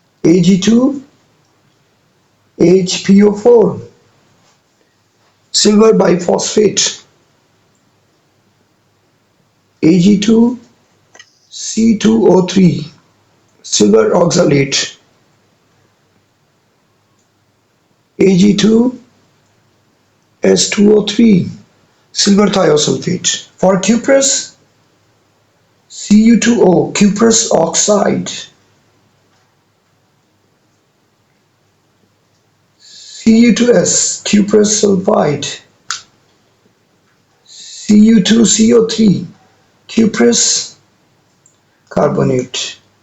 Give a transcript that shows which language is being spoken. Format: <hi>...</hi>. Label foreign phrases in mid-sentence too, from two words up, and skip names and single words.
<en>Ag2 HPO4, silver biphosphate. Ag2 C2O3, silver oxalate. Ag2 S2O3, silver thiosulfate. For cuprous, Cu2O, cuprous oxide. Cu2S, cuprous sulfide. Cu2CO3, cuprous carbonate.</en>